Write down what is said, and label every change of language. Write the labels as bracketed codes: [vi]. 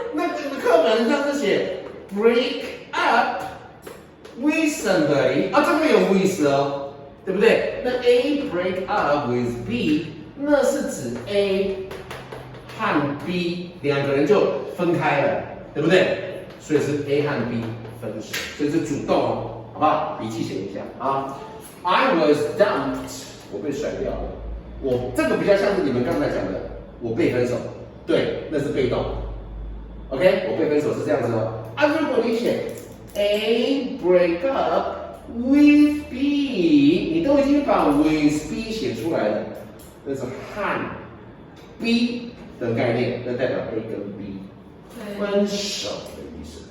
[zh] 那课本上是写 [en] break up with somebody [zh] 啊，这个有 with 哦，对不对？那 [en] A break up with B， [zh] 那是指 A 和 B 两个人就分开了，对不对？所以是 A 和 B 分手，所以是主动哦，好不好？笔记写一下啊。 [en] I was dumped， [zh] 我被甩掉了。我这个比较像是你们刚才讲的，我被分手，对，那是被动。 OK， 我被分手是这样子哦。啊，如果你写 [en] A break up with B， [zh] 你都已经把 with B 写出来了，那是和 B 的概念，那代表 A 跟 B 分手的意思。